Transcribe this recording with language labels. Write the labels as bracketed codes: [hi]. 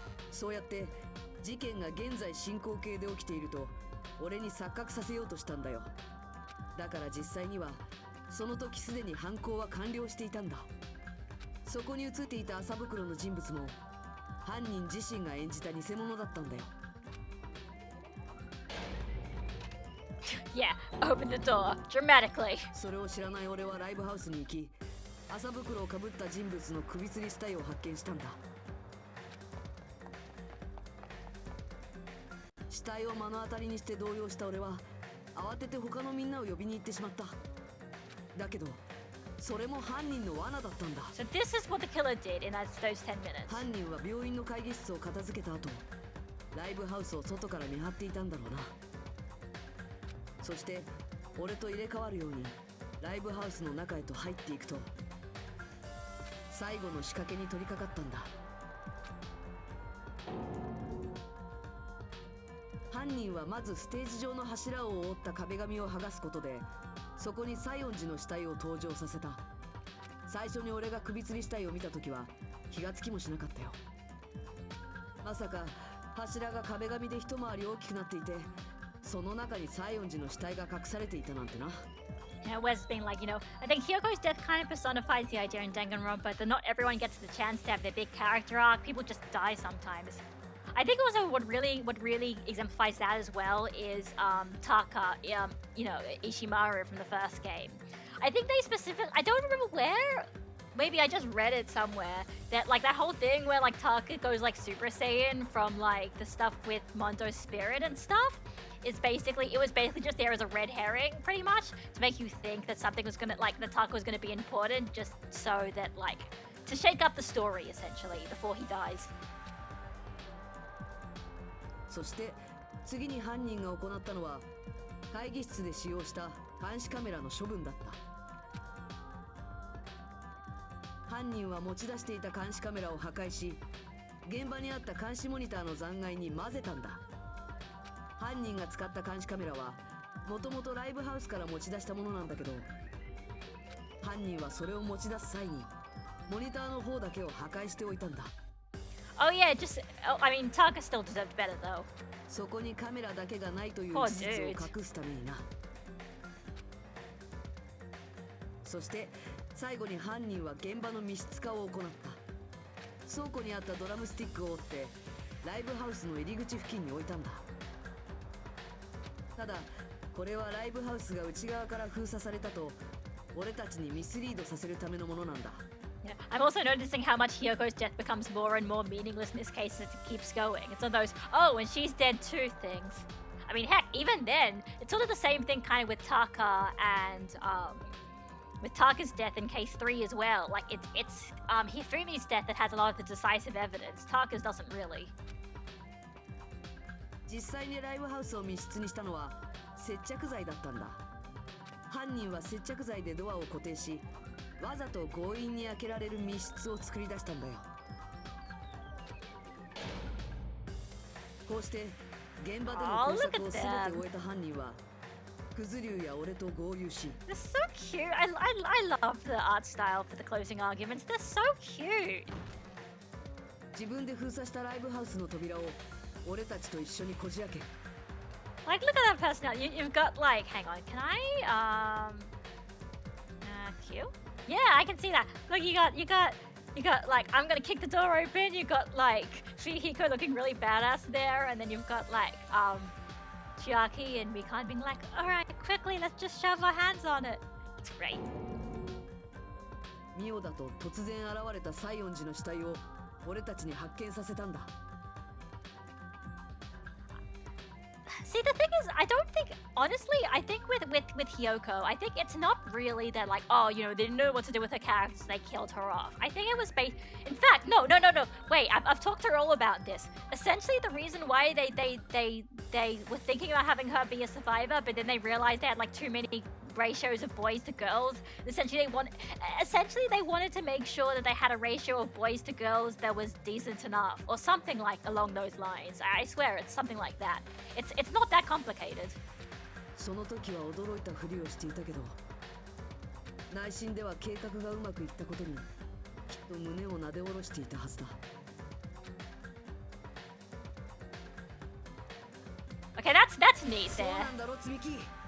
[ja] そうやって事件が現在進行形で起きていると俺に錯覚させようとしたんだよ。だから実際にはその時すでに犯行は完了していたんだ。そこに映っていた麻袋の人物も犯人自身が演じた偽物だったんだよ。 [en] Yeah, open the door dramatically. [ja] それを知らない俺はライブハウスに行き、麻袋をかぶった人物の首吊り死体を発見したんだ。死体を目の当たりにして動揺した俺は慌てて他のみんなを呼びに行ってしまった。だけどそれも犯人の罠だったんだ。 [en] So this is what the killer did in those 10 minutes. [ja] 犯人は病院の会議室を片付けた後、ライブハウスを外から見張っていたんだろうな。そして俺と入れ替わるようにライブハウスの中へと入っていくと、最後の仕掛けに取り掛かったんだ。犯人はまずステージ上の柱を覆った壁紙を剥がすことで、そこに西園寺の死体を登場させた。最初に俺が首吊り死体を見た時は気がつきもしなかったよ。まさか柱が壁紙で一回り大きくなっていて、その中に西園寺の死体が隠されていたなんてな。 [en] You know, Wes being like, I think Hyogo's death kind of personifies the idea in Danganronpa that not everyone gets the chance to have their big character arc. People just die sometimes. I think also what really exemplifies that as well is Taka, Ishimaru from the first game. I think I don't remember where, maybe I just read it somewhere, that like that whole thing where like Taka goes like Super Saiyan from like the stuff with Mondo's spirit and stuff, it was basically just there as a red herring pretty much to make you think that something was gonna, like, that Taka was gonna be important, just so that like to shake up the story essentially before he dies. [ja] そして次に犯人が行ったのは会議室で使用した監視カメラの処分だった。犯人は持ち出していた監視カメラを破壊し、現場にあった監視モニターの残骸に混ぜたんだ。犯人が使った監視カメラはもともとライブハウスから持ち出したものなんだけど、犯人はそれを持ち出す際にモニターの方だけを破壊しておいたんだ。 [en] Oh yeah, Taka still deserved better though. [ja] そこにカメラだけがないという事実を隠すためにな。そして最後に犯人は現場の密室化を行った。倉庫にあったドラムスティックを折ってライブハウスの入り口付近に置いたんだ。ただこれはライブハウスが内側から封鎖されたと俺たちにミスリードさせるためのものなんだ。 [en] Yeah. I'm also noticing how much Hyogo's death becomes more and more meaningless in this case as it keeps going. It's one of those, oh, and she's dead too things. I mean, heck, even then, it's sort of the same thing kind of with Taka and with Taka's death in case 3 as well. Like, it's Hifumi's death that has a lot of the decisive evidence. Taka's doesn't really. [ja] 実際にライブハウスを密室にしたのは接着剤だったんだ。犯人は接着剤でドアを固定し、わざと強引に開けられる密室を作り出したんだよ。こうして現場での工作を全て終えた犯人はクズ竜や俺と合流し、 [en] They're so cute. I love the art style for the closing arguments. They're so cute. [ja] 自分で封鎖したライブハウスの扉を俺たちと一緒にこじ開け、 [en] Like, look at that personality. You've got like, hang on, can I Q? Yeah, I can see that. Look, you got like, I'm gonna kick the door open. You got like Fihiko looking really badass there, and then you've got like Chiaki and Mikan being like, all right, quickly, let's just shove our hands on it. It's great. [ja] ミオだと突然現れた西園寺の死体を俺たちに発見させたんだ。 [en] See, the thing is, I don't think, honestly, I think with Hyoko, I think it's not really that like, oh, you know, they didn't know what to do with her character, so they killed her off. I think it was based, in fact, no. Wait, I've talked to her all about this. Essentially, the reason why they were thinking about having her be a survivor, but then they realized they had like too many ratios of boys to girls. Essentially, they wanted to make sure that they had a ratio of boys to girls that was decent enough, or something like along those lines. I swear, it's something like that. It's not that complicated. [ja] その時は驚いたふりをしていたけど、内心では計画がうまくいったことにきっと胸をなで下ろしていたはずだ。 [en] Okay, that's neat [ja] そう [en] there. [ja] なんだろ、つみき。